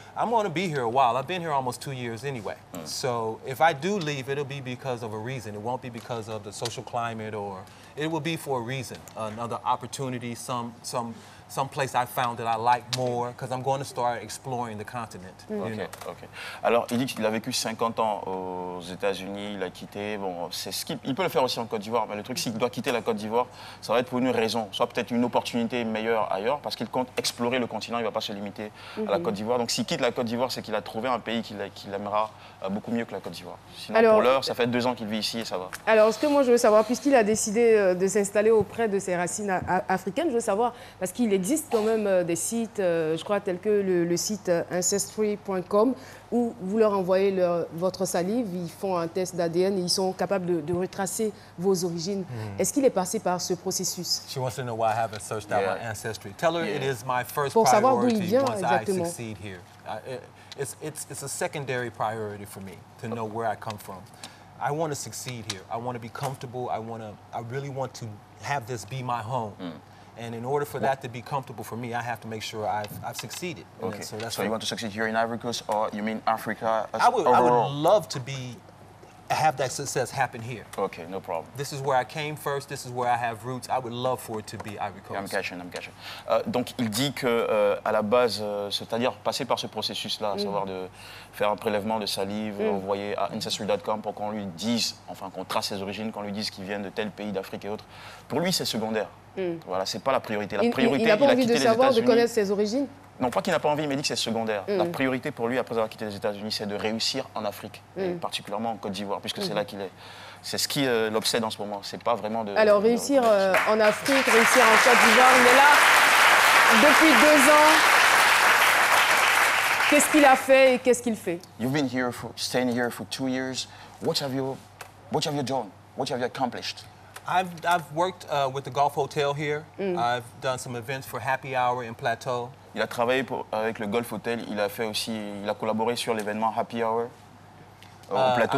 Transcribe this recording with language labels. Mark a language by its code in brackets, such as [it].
[en] I'm going to be here a while. I've been here almost 2 years anyway. So if I do leave, it'll be because of a reason. It won't be because of the social climate, or it will be for a reason, another opportunity, some place I found that I like more, because I'm going to start exploring the continent. You know? Ok. [fr] Alors, il dit qu'il a vécu 50 ans aux États-Unis, il a quitté. Bon, il peut le faire aussi en Côte d'Ivoire, mais le truc, s'il doit quitter la Côte d'Ivoire, ça va être pour une raison, soit peut-être une opportunité meilleure ailleurs, parce qu'il compte explorer le continent, il ne va pas se limiter à la Côte d'Ivoire. Donc, s'il quitte la Côte d'Ivoire, c'est qu'il a trouvé un pays qu'il aimera beaucoup mieux que la Côte d'Ivoire. Sinon, Alors, pour l'heure, ça fait 2 ans qu'il vit ici et ça va. Alors, ce que moi je veux savoir, puisqu'il a décidé de s'installer auprès de ses racines africaines, je veux savoir, parce qu'il existe quand même des sites, je crois, tels que le site ancestry.com, où vous leur envoyez votre salive, ils font un test d'ADN et ils sont capables de retracer vos origines. Est-ce qu'il est passé par ce processus? [en] She wants to know why I haven't searched out my ancestry. Tell her it is my first [fr] Pour savoir d'où il [en] priority [fr] vient [en] once [fr] exactement. [en] I succeed here. It's a secondary priority for me to know where I come from. I want to succeed here. I want to be comfortable. I really want to have this be my home. And in order for that to be comfortable for me, I have to make sure I've succeeded. Okay. So you want to succeed here in Ivory Coast, or you mean Africa I would overall? love to have that success happen here. Okay, no problem. This is where I came first. This is where I have roots. I would love for it to be Ivory Coast. I'm catching. [fr] Donc il dit que à la base, c'est-à-dire passer par ce processus-là, à savoir de faire un prélèvement de salive, envoyer à ancestry.com pour qu'on lui dise, enfin qu'on trace ses origines, qu'on lui dise qu'il vient de tel pays d'Afrique et autres. Pour lui, c'est secondaire. Voilà, c'est pas la priorité. La priorité, il n'a pas envie de savoir, de États-Unis. connaître ses origines? Non, pas qu'il n'a pas envie, mais il dit que c'est secondaire. La priorité pour lui, après avoir quitté les États-Unis, c'est de réussir en Afrique, et particulièrement en Côte d'Ivoire, puisque c'est là qu'il est. C'est ce qui l'obsède en ce moment. C'est pas vraiment de. Alors, réussir en Afrique, réussir en Côte d'Ivoire, mais là, depuis 2 ans, qu'est-ce qu'il a fait et qu'est-ce qu'il fait? [en] You've been here staying here for 2 years. What have you done? What have you accomplished? I've worked with the Gulf Hotel here. I've done some events for Happy Hour in Plateau. [fr] Il a travaillé avec le Gulf Hotel. Il a collaboré sur l'événement Happy Hour au Plateau.